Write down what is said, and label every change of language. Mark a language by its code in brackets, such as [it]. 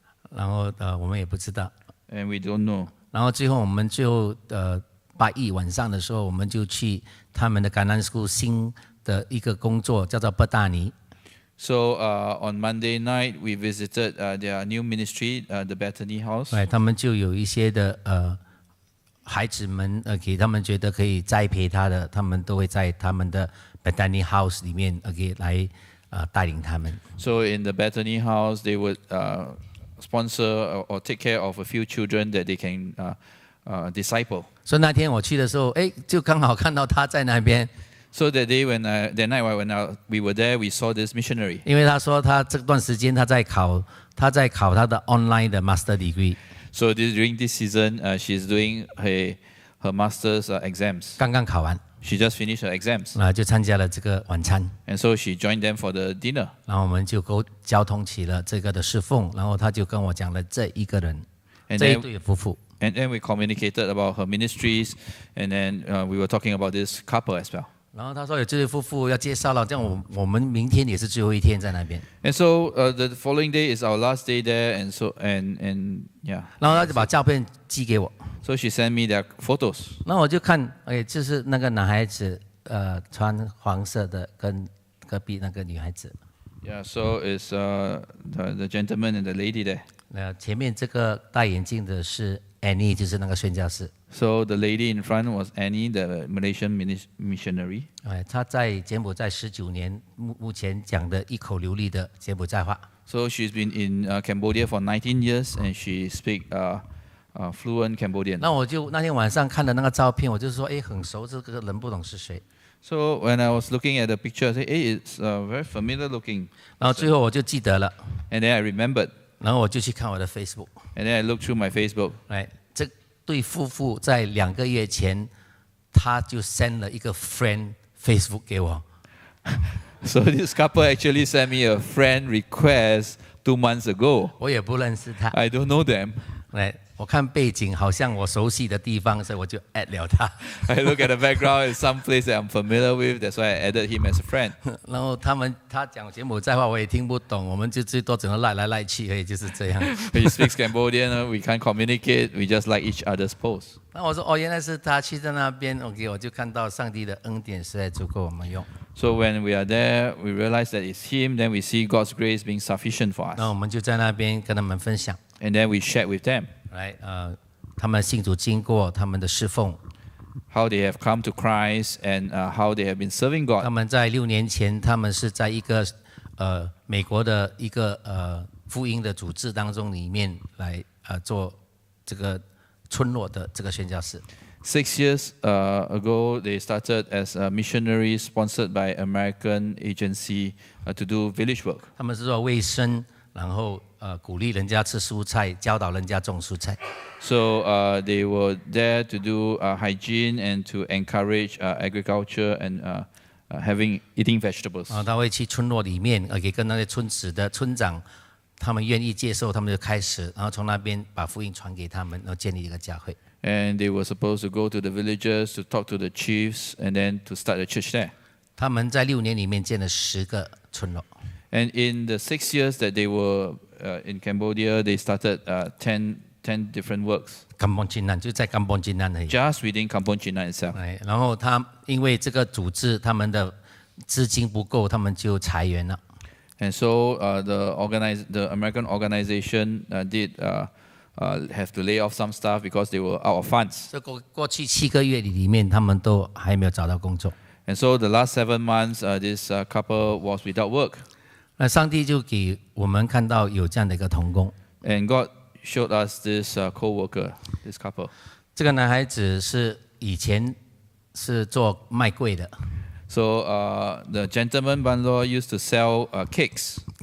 [zh] 然后我们也不知道。 [en] And we don't know. [zh] 然后最后我们就8日晚上的时候，我们就去他们的橄榄树新的一个工作，叫做伯大尼。 [en] So on Monday night, we visited their new ministry, the Bethany House. [zh] 他们就有一些的孩子们给他们觉得可以栽培他的，他们都会在他们的 Bethany House 里面来带领他们。 [en] So in the Bethany House, they would sponsor or take care of a few children that they can disciple. [zh] 所以那天我去的时候，就刚好看到他在那边。 [en] So that day that night when we were there, we saw this missionary. [zh] 因为他说他这段时间他在考他的 [en] online [zh] 的 [en] master degree。 So during this season, she's doing her master's exams. [zh] 刚刚考完。 [en] She just finished her exams. [zh] 就参加了这个晚餐。 [en] And so she joined them for the dinner. [zh] 然后我们就交通起了这个的侍奉，然后他就跟我讲了这一个人， [en] And [zh] 这一 [en] then, [zh] 对夫妇。 [en] and then we communicated about her ministries, and then we were talking about this couple as well. [zh] 然后他说有这对夫妇要介绍了，这样我们明天也是最后一天在那边。 [en] And so the following day is our last day there, and so and yeah. [zh] 然后他就把照片寄给我， [en] So she sent me their photos. [zh] 然后我就看，就是那个男孩子，穿黄色的跟隔壁那个女孩子。 [en] Yeah, so it's the gentleman and the lady there. [zh] 前面这个戴眼镜的是 Annie， 就是那个宣教士。 [en] So the lady in front was Annie, the Malaysian missionary. [zh] 她在柬埔寨19年，目前讲的一口流利的柬埔寨话。 [en] So she's been in Cambodia for 19 years, and she speaks fluent Cambodian. [zh] 那天晚上看的那个照片，我就说，很熟，这个人不懂是谁。 [en] So when I was looking at the picture, I said, "Hey, it's very familiar looking." [zh] 然后最后我就记得了。 [en] And then I remembered. [zh] 然后我就去看我的 Facebook， [en] And then I looked through my Facebook. [zh] 这对夫妇在2个月前，他就 [en] send [zh] 了一个 [en] friend Facebook [zh] 给我。 [en] So this couple actually sent me a friend request 2 months ago. [zh] 我也不认识他。 [en] I don't know them. [zh] 我看背景好像我熟悉的地方，所以我就 [en] add [zh] 了他。 [en] I look at the background, it's some place that I'm familiar with. That's why I added him as a friend. [zh] 然后他讲柬埔寨话我也听不懂，我们就最多只能赖来赖去而已，就是这样。 [en] He speaks Cambodian, we can't communicate. We just like each other's posts. [zh] 那我说哦，原来是他去在那边 ， [en] OK， [zh] 我就看到上帝的恩典实在足够我们用。 [en] So when we are there, we realize that it's him. Then we see God's grace being sufficient for us. [zh] 那我们就在那边跟他们分享。 [en] And then we shared with them. [zh] 他们信主经过他们的侍奉， [en] How they have come to Christ and how they have been serving [zh] 他 [en] God. [zh] 们在6年前，他们是在一个美国的一个福音的组织当中里面来做这个村落的这个宣教士。 [en] 6 years ago, they started as a missionary sponsored by American agency to do village work. [zh] 他们是做卫生，然后鼓励人家吃蔬菜，教导人家种蔬菜。 [en] So they were there to do hygiene and to encourage agriculture and eating vegetables. [zh] 他会去村落里面，给跟那些村子的村长，他们愿意接受，他们就开始，然后从那边把福音传给他们，然后建立一个教会。 [en] And they were supposed to go to the villages to talk to the chiefs and then to start a church there. [zh] 他们在6年里面建了10个村落。 [en] And in the 6 years that they were in Cambodia, they started 10 different works. [zh] 甘榜金南就在甘榜金南而已。 [en] Just within Kampong Chinak itself. [zh] 然后因为这个组织他们的资金不够，他们就裁员了。 [en] And so the American organization did have to lay off some staff because they were out of funds. [zh] 这过去7个月里面，他们都还没有找到工作。 [en] And so the last 7 months, this couple was without work. [zh] 那上帝就给我们看到有这样的一个同工。 [en] And God showed us this co-worker, this couple. [zh] 这个男孩子是以前是做卖柜的。 [en] So the gentleman Banlo used to sell cakes.